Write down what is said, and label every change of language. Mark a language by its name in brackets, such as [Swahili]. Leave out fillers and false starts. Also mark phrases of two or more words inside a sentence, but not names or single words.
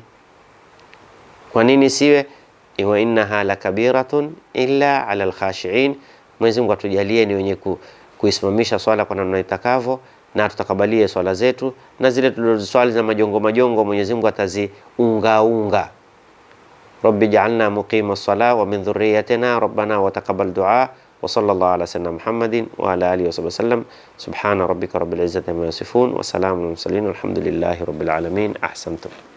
[Swahili] Kwa nini siwe? [Arabic] وإنها لكبيرة إلا على الخاشعين. [Swahili] Mwenyezi Mungu atujalie ni wenye kuisimamisha swala kwa namna itakavyo, na tutakabalie swala zetu, na zile tulizoswali za majongo Mwenyezi Mungu ataziunga. [Arabic] رب اجعلنا مقيم الصلاة ومن ذريتنا ربنا وتقبل دعاء. وصلى الله على سيدنا محمد وعلى آله وسلم. سبحان ربك رب العزة عما يصفون وسلام على المرسلين والحمد لله رب العالمين. Ahsantum.